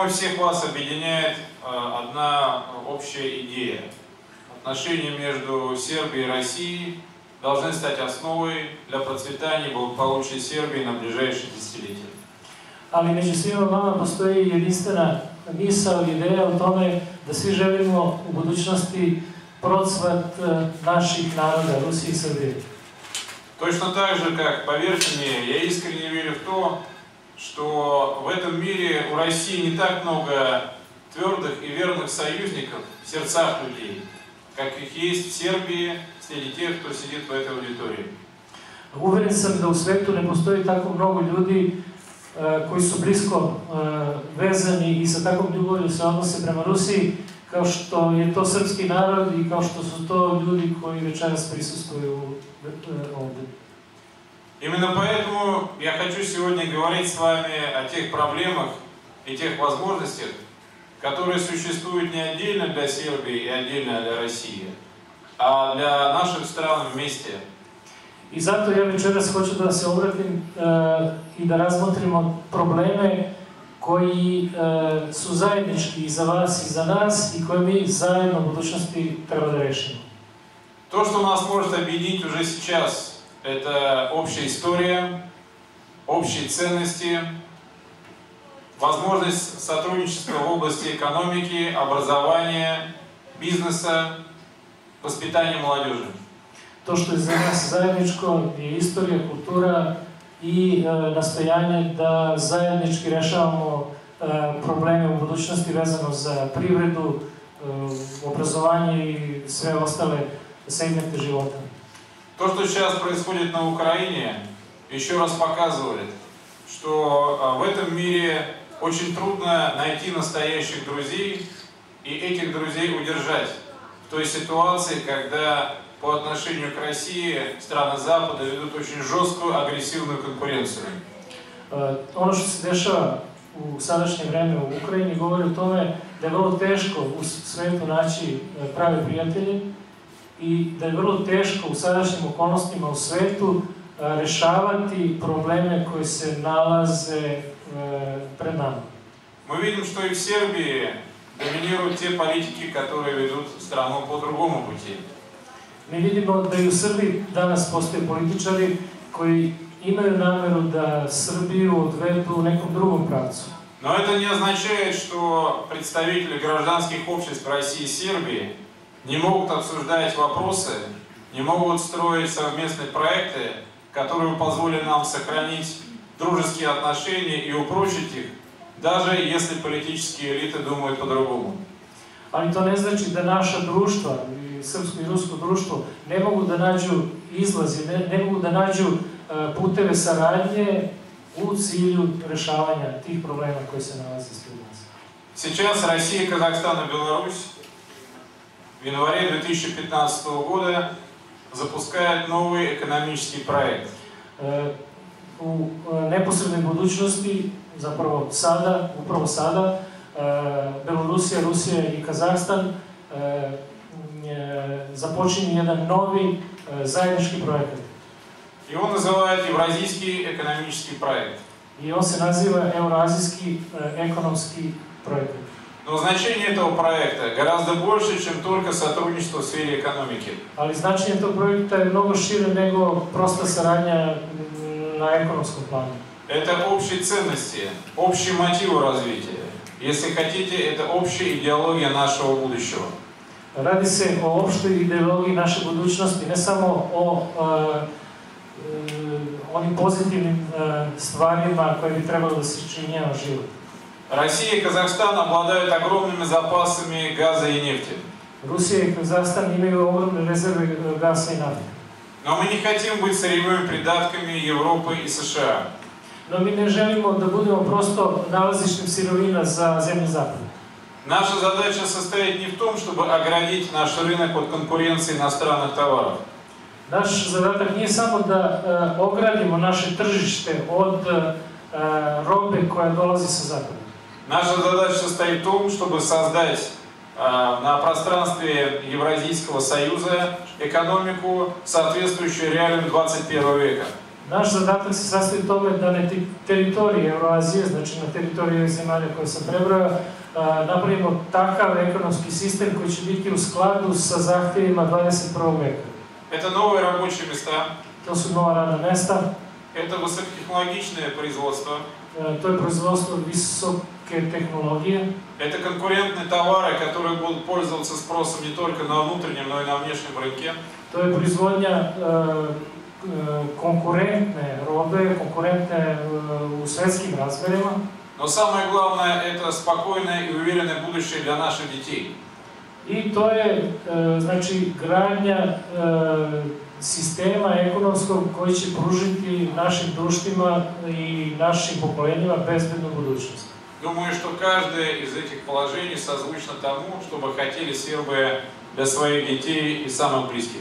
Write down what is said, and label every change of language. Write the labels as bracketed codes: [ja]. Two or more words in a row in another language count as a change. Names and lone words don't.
[ru] всех вас объединяет одна общая идея. Отношения между Сербией и Россией должны стать основой для процветания и благополучия Сербии на ближайшие десятилетия. [sr] Ali među svima vama postoji jedinstvena misao i ideja o tome da svi želimo u budućnosti procvat naših naroda, Rusije i Srbije. [ru] Точно так же, как поверьте мне, я искренне верю в то, что в этом мире у России не так много твердых и верных союзников в сердцах людей, как их есть в Сербии среди тех, кто сидит в этой аудитории. [sr] Uveren sam da u svetu ne postoji tako mnogo ljudi koji su blisko vezani i sa takvom ljubavlju se odnose prema Rusiji, kao što je to srpski narod i kao što su to ljudi koji večeras prisustvuju ovdje. [ru] Именно поэтому я хочу сегодня говорить с вами о тех проблемах и тех возможностях, которые существуют не отдельно для Сербии и отдельно для России, а для наших стран вместе. [sr] I zato ja večeras hoću da se obratim i da razmotrimo probleme koji su zajednički i za vas i za nas i koje mi zajedno u budućnosti treba da rešimo. [ru] То, что нас может объединить уже сейчас, это общая история, общие ценности, возможность сотрудничества в области экономики, образования, бизнеса, воспитания молодежи. [sr] To što je za nas zajedničko je istorija, kultura i nastojanje da zajednički rešavamo probleme u budućnosti vezano za privredu, obrazovanje i sve ostale segmente života. [ru] То, что сейчас происходит на Украине, еще раз показывает, что в этом мире очень трудно найти настоящих друзей и этих друзей удержать в той ситуации, когда по отношению к России страны Запада ведут очень жесткую, агрессивную конкуренцию. [sr] Ono što se dešava u sadašnje vreme u Ukrajini govori o tome da je vrlo teško u svetu naći prave prijatelje i da je vrlo teško u sadašnjim okolnostima u svetu rešavati probleme koji se nalaze pred nama. [ru] Мы видим, что и в Сербии доминируют те политики, которые ведут страну по другому пути. [sr] Mi vidimo da i u Srbiji danas postoje političari koji imaju nameru da Srbiju odvedu u nekom drugom pravcu. [ru] Но это не означает, что представители гражданских обществ России и Сербии не могут обсуждать вопросы, не могут строить совместные проекты, которые позволят нам сохранить дружеские отношения и упрочить их, даже если политические элиты думают по-другому. [sr] Ali to ne znači da naša društva, i srpsko i rusko društvo, ne mogu da nađu izlazi, ne mogu da nađu puteve saradnje u cilju rešavanja tih problema koji se nalaze ispred nas. [ru] Сейчас Россия, Казахстан и Беларусь в январе 2015 года запускают новый экономический проект. [sr] U neposrednoj budućnosti, zapravo sada, upravo sada, Belorusija, Rusija i Kazahstan započinju jedan novi zajednički projekat. [ru] И он называют Евразийский экономический проект. [sr] I on se naziva Eurazijski ekonomski projekat. [ru] Но значение этого проекта гораздо больше, чем только сотрудничество в сфере экономики. [sr] Ali značenje tog projekta je mnogo šire nego prosta saradnja na ekonomskom planu. [ru] Это общие ценности, общие мотивы развития. Если хотите, это общая идеология нашего будущего. [sr] Radi se o opštoj ideologiji naše budućnosti, ne samo o onim pozitivnim stvarima koje bi trebalo da se činjava život. [ru] Россия и Казахстан обладают огромными запасами газа и нефти. [sr] Rusija i Kazahstan imaju ogromne rezerve gasa i nafte. [ru] Но мы не хотим быть сырьевыми придатками Европы и США. [sr] No mi ne želimo da budemo prosto nalazištem sirovina za zemlje zapada. [ru] Наша задача состоит не в том, чтобы оградить наш рынок от конкуренции иностранных товаров. [sr] Naš zadatak nije samo da ogradimo naše tržište od robe koja dolazi sa zapada. [ru] Наша задача состоит в том, чтобы создать на пространстве Евразийского союза экономику, соответствующую реалиям 21 века. [sr] Naš zadatak se sastoji u tome da na teritoriji Euroazije, znači na teritoriji ovih zemalja koje sam prebrao, napravimo takav ekonomski sistem koji će biti u skladu sa zahtjevima 21. veka. [ru] Это новые рабочие места. [sr] To su nova radna mesta. [ru] Это высокотехнологичное производство. [sr] To je proizvodstvo visoke tehnologije. [ru] Это конкурентные товары, которые будут пользоваться спросом не только на внутреннем, но и на внешнем рынке. [sr] To je proizvodnja konkurentne robe, konkurentne u svjetskim razmjerima. [ru] Но самое главное, это спокойное и уверенное будущее для наших детей. [sr] I to je, znači, gradnja sistema ekonomskog koji će pružiti našim društvima i našim pokolenjima bezbednu budućnost. [ru] Думаю, что каждое из этих положений созвучно тому, что бы хотели сербы для своих детей и самых близких.